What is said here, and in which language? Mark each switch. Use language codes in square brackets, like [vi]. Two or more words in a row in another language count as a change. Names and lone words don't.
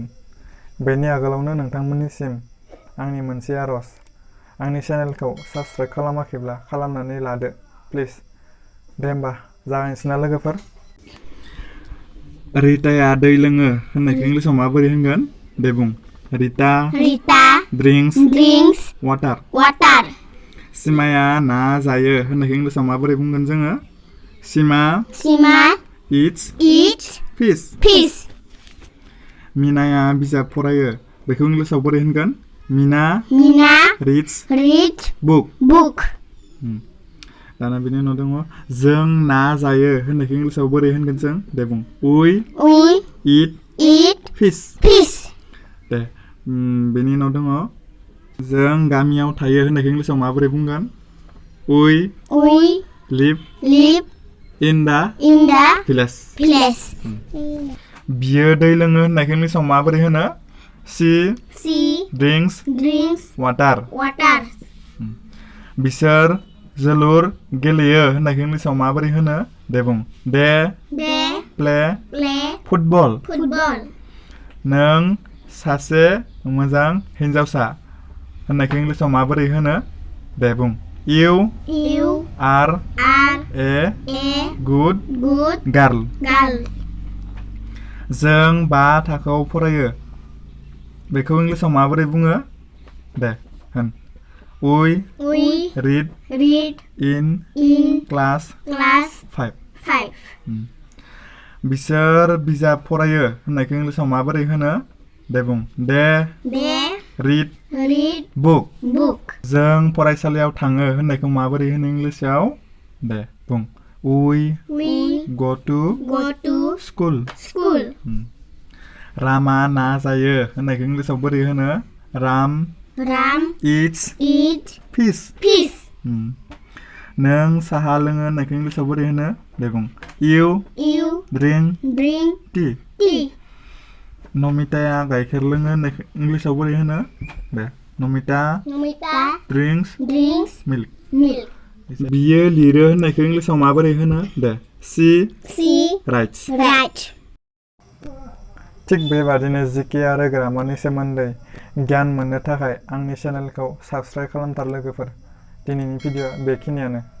[brx] बेनि आगोलावनो नोंथांमोननिसिम आंनि मोनसे आरज, आंनि चेनेलखौ साबस्क्राइब खालामाखैब्ला खालामनानै लादो प्लिज। दे होमबा जागायनोसै ना लोगोफोर। रिताया दै लोङो होननायखौ इंलिसाव माबोरै होनगोन दे बुं। [en] Rita drinks water. [brx] सिमाया ना जायो होननायखौ इंलिसाव माबोरै बुंगोन जोङो? [en] सिमा eats fish. [brx] मिनाया बिजाब फरायो बेखौ इंलिसाव बोरै होनगोन? [en] मिना reads book. [brx] दाना बिनि उनाव दङ जों ना जायो होननायखौ इंलिसाव बोरै होनगोन जों? दे बुं। [en] We eat fish. [brx] दे बेनि उनाव दङ जों गामियाव थायो होननायखौ इंलिसाव माबोरै बुंगोन? [en] We live in the village. [brx] बियो दै लोङो होननायखौ इंलिसाव माबोरै होनो? [en] She drinks water. [brx] बिसोर जोलुर गेलेयो होननायखौ इंलिसाव माबोरै होनो? दे बुं। [en] They play football. [brx] नों सासे मोजां हिन्जावसा होननायखौ इंलिसाव माबोरै होनो? दे बुं। [en] You are a good girl. [brx] जों 5 थाखोआव फरायो बेखौ इंलिसाव माबोरै बुङो? दे होन। [en] We read in class 5. [brx] बिसोर बिजाब फरायो होननायखौ इंलिसाव माबोरै होनो? दे बुं। [en] They read book. [brx] जों फरायसालियाव थाङो होननायखौ माबोरै होनो इंलिसाव? दे बुं। [en] We go to school. [brx] रामा ना जायो होननायखौ इंलिसाव बोरै होनो? [en] राम eats fish. [brx] नों साहा लोङो होननायखौ इंलिसाव बोरै होनो? दे बुं। [en] You drink tea. [brx] नमिताया गाइखेर लोङो होननायखौ इंलिसाव बोरै होनो? [en] दे। नमिता drinks milk. [brx] बियो लिरो होननायखौ इंलिसाव माबोरै होनो? [en] दे। She writes. [brx] थिग बेबादिनो जिके आरो ग्रामारनि सोमोन्दै गियान मोननो थाखाय आंनि चेनेलखौ साबस्क्राइब खालामथार लोगोफोर। दिनैनि भिडिअ बेखिनियानो।